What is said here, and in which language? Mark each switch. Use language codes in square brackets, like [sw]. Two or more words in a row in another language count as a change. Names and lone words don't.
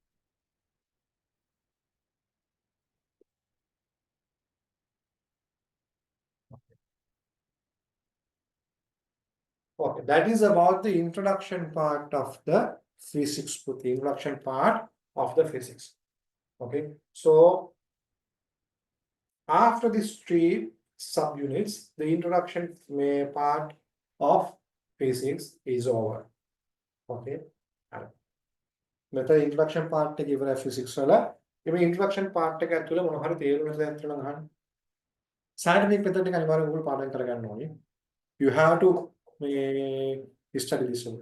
[en] Okay, that is about the introduction part of the physics, the introduction part of the physics. Okay, so after these 3 subunits, the introduction part of physics is over. [si] Okay, [en] method introduction part [si] එක ඉවරයි physics වල. මේ [en] introduction part [si] එක ඇතුළේ මොන හරි තේරුම් නැති දැන් තුන ගන්න. [en] scientific method [si] එක අනිවාර්යයෙන් ඔයගොල්ලෝ පාඩම් කරගන්න ඕනේ. [en] You have to study this one.